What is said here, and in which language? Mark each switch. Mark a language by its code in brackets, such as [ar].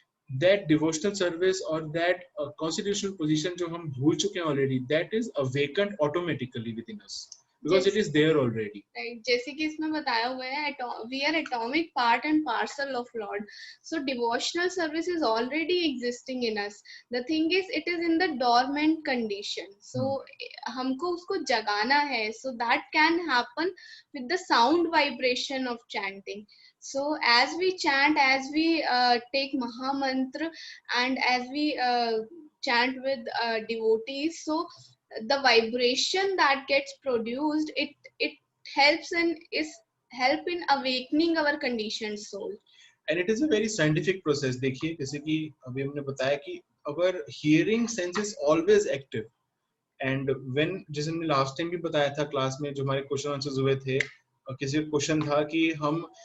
[en] that devotional service or that constitutional position [hi] जो हम भूल चुके हैं [en] already that is awakened automatically within us because it is there already. Right. [hi] जैसे कि इसमें बताया हुआ है [en] we are atomic part and parcel of Lord. So devotional service is already existing in us. The thing is it is in the dormant condition. [hi] So हमको उसको जगाना है. [en] So that can happen with the sound vibration of chanting. So as we chant, as we take Mahamantra and as we chant with devotees, so the vibration that gets produced it helps and is help in awakening our conditioned soul. And it is a very scientific process. [hi] देखिए जैसे कि अभी हमने बताया कि [en] our hearing sense is always active and when [hi] जैसे हमने last time भी बताया था क्लास में जो हमारे क्वेश्चन आंसर्स हुए थे किसी क्वेश्चन था कि हम